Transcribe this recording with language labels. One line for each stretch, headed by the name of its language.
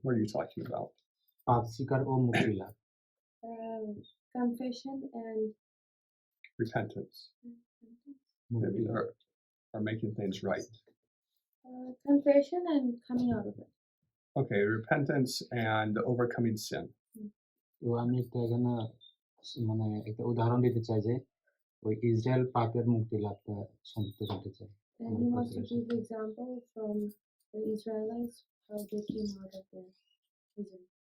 English: What are you talking about?
Bangla: পাপ স্বীকার ও মুক্তি লাভ।
English: Confession and Repentance. Maybe are making things right. confession and coming out of it. Okay, repentance and overcoming sin.
Bangla: তো আমি একটা এখানে মানে একটা উদাহরণ দিতে চাই যে ওই ইসরায়েল পাপের মুক্তি লাভটা সংযুক্ত করতে চাই।
English: And he wants to give example from the Israelites how they came out of the prison.